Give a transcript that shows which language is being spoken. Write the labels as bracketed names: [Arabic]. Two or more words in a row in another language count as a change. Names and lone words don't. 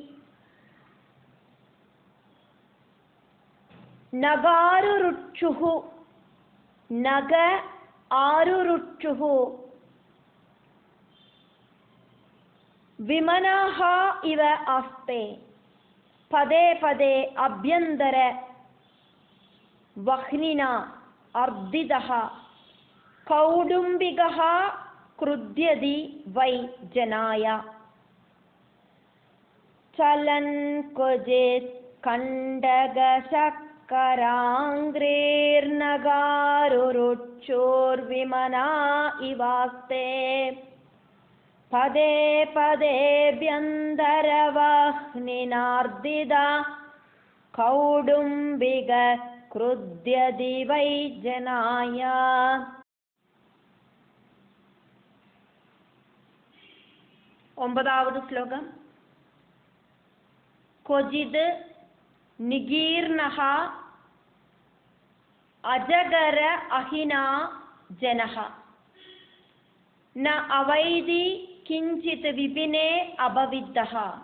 [Sanskrit] നഗാരുരുക്ഷുഃ നഗ ആരുരുക്ഷുഃ വിമനാഃ ഇവ ആസ്തേ പദേ പദേ അഭ്യന്തര വഹ്നിന അർദിതഃ कौडुम्बिकः क्रुध्यति वै जनाय चलन् क्वचित् कण्डकशक्कराङ्ग्रेर्नगारुरुक्षोर्विमना इवास्ते पदे पदेऽभ्यन्तरवह्निनार्दिता कौडुम्बिक क्रुध्यति वै जनाय. [Malayalam] ഒമ്പതാவது ശ്ലോകം. [Sanskrit] ക്വചിത് നിഗീർണഃ അജഗര അഹിനാ ജനഃ ന അവൈതി കിഞ്ചിത് വിപിനേ അപവിദ്ധഃ